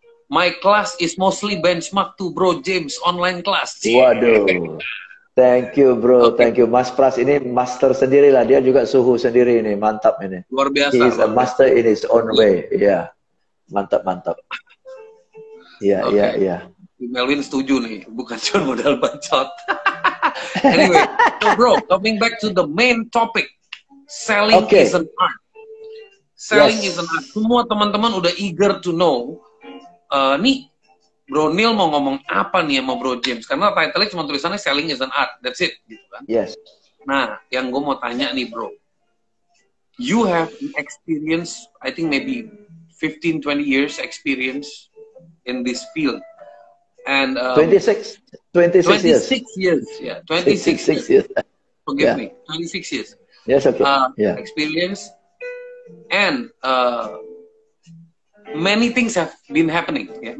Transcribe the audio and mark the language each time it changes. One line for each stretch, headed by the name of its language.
English: My class is mostly benchmark to Bro James online class.
Indonesian: Waduh.
English: Thank you bro, thank you.
Indonesian: Mas Pras ini master sendiri lah, dia juga suhu sendiri ini, mantap ini. Luar biasa.
English: He is a master in his own way.
Indonesian: Mantap. Iya. Melvin setuju nih, bukan cuma modal bacot.
English: Anyway, so bro, coming back to the main topic, selling is an art. Selling is an art.
Indonesian: Semua teman-teman udah
English: eager to know.
Indonesian: Nih, Bro Neil mau ngomong apa nih sama Bro James? Karena title-nya cuma tulisannya
English: selling is an art. That's it,
Indonesian: gitu kan?
English: Yes.
Indonesian: Nah, yang gue mau tanya nih, bro.
English: You have experience, I think maybe 15-20 years experience in this field. And 26 years. Yeah, 26 years. Forgive me, 26 years. Yes, okay. Experience, and many things have been happening. Yeah?